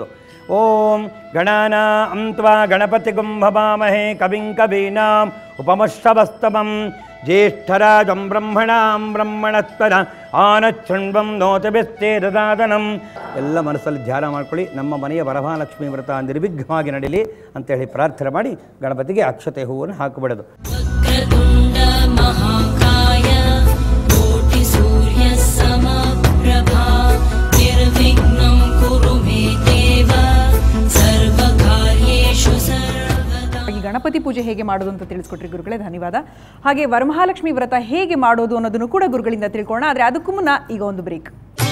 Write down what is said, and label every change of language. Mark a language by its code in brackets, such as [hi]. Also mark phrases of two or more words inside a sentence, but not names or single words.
[sa] ಓಂ ಗಣಾನಾಂ ತ್ವಾ ಗಣಪತಿಗುಂ ಭವಾಮಹೇ ಕವಿಂ ಕವೀನಾಂ ಉಪಮಶ್ರವಸ್ತಮಂ ಜ್ಯೇಷ್ಠರಾಜಂ ಬ್ರಹ್ಮಣಾಂ ಬ್ರಹ್ಮಣತ್ವರ ಆನಚ್ಛೃಣ್ವಂ ನೋತಭಿಶ್ಚೇದದಾದನಂ. [kn] ಎಲ್ಲ ಮನಸ್ಸಲ್ಲಿ ಧ್ಯಾನ ಮಾಡ್ಕೊಳ್ಳಿ. ನಮ್ಮ ಮನೆಯ ವರಮಹಾಲಕ್ಷ್ಮಿ ವ್ರತ ನಿರ್ವಿಘ್ನವಾಗಿ ನಡೀಲಿ ಅಂತೇಳಿ ಪ್ರಾರ್ಥನೆ ಮಾಡಿ ಗಣಪತಿಗೆ ಅಕ್ಷತೆ ಹೂವನ್ನು ಹಾಕಿಬಿಡೋದು. [sa] महाकाय कोटि सूर्य समप्रभा निर्विघ्नं कुरु मे देव सर्वकार्येषु सर्वदा. [kn] ಗಣಪತಿ ಪೂಜೆ ಹೇಗೆ ಮಾಡೋದು ಅಂತ ತಿಳಿಸ್ಕೊಟ್ರಿ ಗುರುಗಳೇ, ಧನ್ಯವಾದ. ಹಾಗೆ ವರಮಹಾಲಕ್ಷ್ಮಿ ವ್ರತ ಹೇಗೆ ಮಾಡೋದು ಅನ್ನೋದನ್ನು ಕೂಡ ಗುರುಗಳಿಂದ ತಿಳ್ಕೊಳ್ಳೋಣ. ಆದರೆ ಅದಕ್ಕೂ ಮುನ್ನ ಈಗ ಒಂದು ಬ್ರೇಕ್.